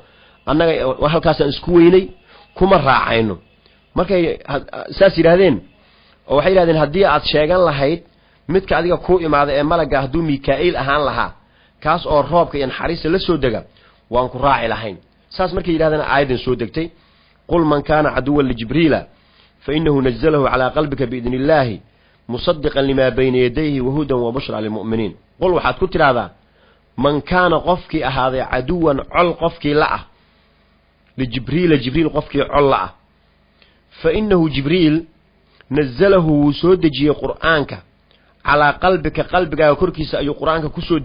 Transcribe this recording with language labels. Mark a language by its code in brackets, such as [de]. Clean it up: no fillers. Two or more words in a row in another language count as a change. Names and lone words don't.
[so] imaado annaga halkaasaan isku weynay kuma raacayno markay saas yiraahdeen oo waxay yiraahdeen haddii aad sheegan lahayd midka adiga ku imaada ee malaga hadduu Mikaa'il ahaan lahaa kaas oo roobka iyo naxariista la soo daga waan ku raaci lahayn saas markay yiraahdeen aayadan soo degtay [ar] قل من كان عدوا لجبريل فإنه نزله على قلبك بإذن الله مصدقا لما بين يديه وهدى وبشرى للمؤمنين [so] qul waxaad ku tiraahdaa [ar] من كان [so] qofkii ahaaday aduwwan col qofkii la ah [ar] لجبريل [so] jibriil qofkii col la ah [ar] فإنه [so] jibriil nazzalahu soo dejiyay qur'aanka [ar] على قلبك [so] qalbigaaga korkiisa ayuu qur'aanka ku soo